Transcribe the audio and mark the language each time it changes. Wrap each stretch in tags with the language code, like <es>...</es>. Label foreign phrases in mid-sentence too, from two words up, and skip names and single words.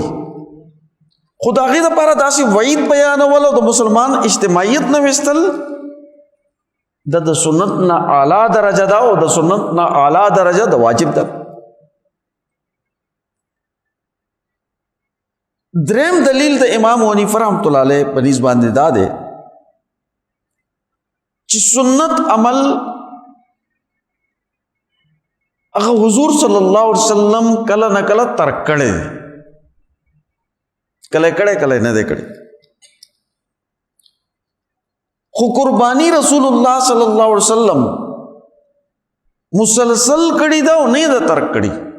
<ps>خو د هغې دپاره داسې وعید بیانول او د مسلمان اجتماعیت نه ویستل د سنت نه اعلی درجه ده، او د سنت نه اعلی درجه د واجب ده. دریم دلیل د امام حنیفه</ps> <ar>رحمۃ اللہ علیہ</ar> <ps>په نسبت باندې دا دی چې سنت عمل هغه حضور</ps> <ar>صلی الله علیه وسلم</ar> <ps>کله نه کله ترک کړی، کله نه دی کړی. خو قربانی رسول الله</ps> <ar>صلی الله علیه وسلم</ar> <ps>مسلسل کړی دا او نه دا ترک کړی.</ps>